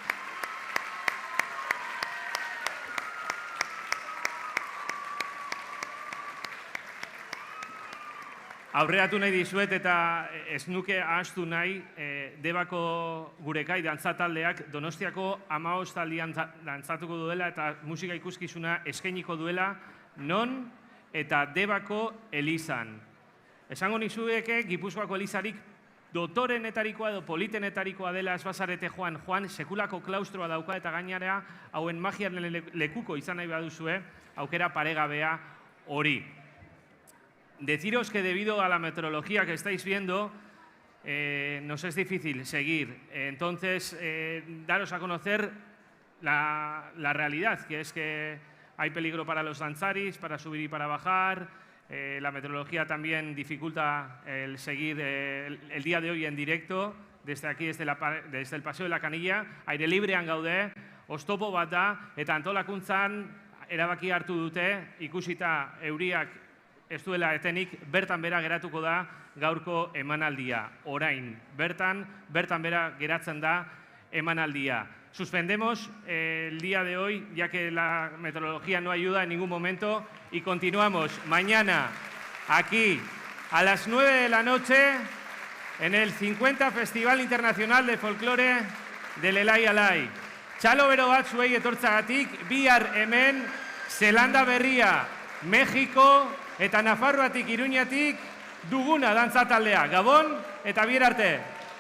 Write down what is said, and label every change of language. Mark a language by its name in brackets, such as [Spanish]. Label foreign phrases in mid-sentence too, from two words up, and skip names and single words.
[Basque] Aurreratu nahi dizuet eta ez nuke ahaztu nahi Debako gurekai dantzataldeak Donostiako 15 aldian dantzatuko duela eta musika ikuskizuna eskainiko duela non eta Debako elizan. Esango nizueke Gipuzkoako elizarik dotorenetarikoa edo politenetarikoa dela ez bazarete joan sekulako klaustroa dauka eta gainera hauen magiaren lekuko izan nahi baduzue aukera paregabea hori. [Spanish] Deciros que debido a la meteorología que estáis viendo, nos es difícil seguir. Entonces, daros a conocer la realidad, que es que hay peligro para los danzaris, para subir y para bajar. La meteorología también dificulta el seguir el día de hoy en directo, desde aquí, desde el Paseo de la Canilla. [Basque] Aire librean gaude, oztopo bat da, eta antolakuntzan erabaki hartu dute, ikusita euriak ez duela etenik, bertan bera geratuko da gaurko emanaldia. Orain, bertan bera geratzen da emanaldia. [Spanish] Suspendemos el día de hoy, ya que la meteorología no ayuda en ningún momento, y continuamos mañana aquí a las 9 de la noche en el 50 Festival Internacional de Folklore del Elai Alai. [Basque] Txalo bero bat zuei etortzagatik, bihar hemen Zelanda Berria, Mexiko, eta Nafarroatik, Iruñatik duguna dantzataldea. Gabon eta bihar arte.